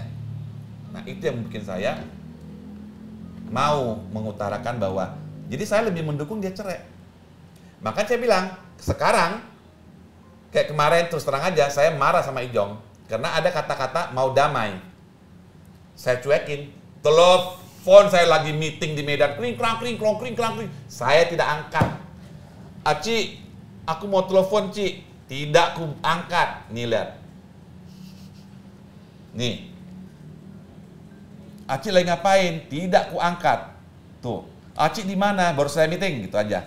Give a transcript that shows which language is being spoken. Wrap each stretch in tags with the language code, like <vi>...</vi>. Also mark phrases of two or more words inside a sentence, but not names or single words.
<id>Nah itu yang bikin saya mau mengutarakan bahwa, jadi saya lebih mendukung dia cerai. Maka saya bilang sekarang kayak kemarin terus terang aja saya marah sama Ijong karena ada kata-kata mau damai. Saya cuekin, telepon saya lagi meeting di Medan, kring klang kring klong kring klang kring. Saya tidak angkat. Aci, aku mau telepon Ci, tidak ku angkat. Nih lihat. Nih. Aci lagi ngapain? Tidak ku angkat. Tuh. Aci di mana? Baru saya meeting gitu aja.</id>